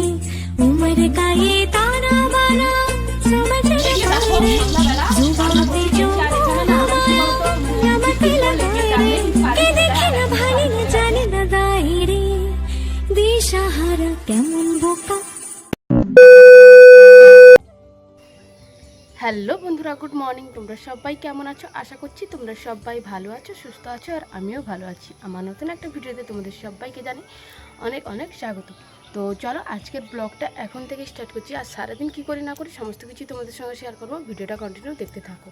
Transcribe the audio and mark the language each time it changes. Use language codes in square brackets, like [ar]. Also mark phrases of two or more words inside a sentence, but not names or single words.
[hi] उम्र का ये ताना बाना समझ न पाए रे, जुबान पे जो बोला माया नमक लगाए रे, के देखे न भाले न जाने न दाए रे, [bn] দিশাহারা কেমন বোকা। হ্যালো বন্ধুরা, [en] good morning. [bn] তোমরা সবাই কেমন আছো? আশা করছি তোমরা সবাই ভালো আছো, সুস্থ আছো, আর আমিও ভালো আছি। আমার নতুন একটা ভিডিওতে তোমাদের সবাইকে জানি অনেক অনেক স্বাগত। তো চলো আজকের ব্লগটা এখন থেকে স্টার্ট করছি। আর সারাদিন কী করি না করি সমস্ত কিছু তোমাদের সঙ্গে শেয়ার করবো, ভিডিওটা কন্টিনিউ দেখতে থাকো।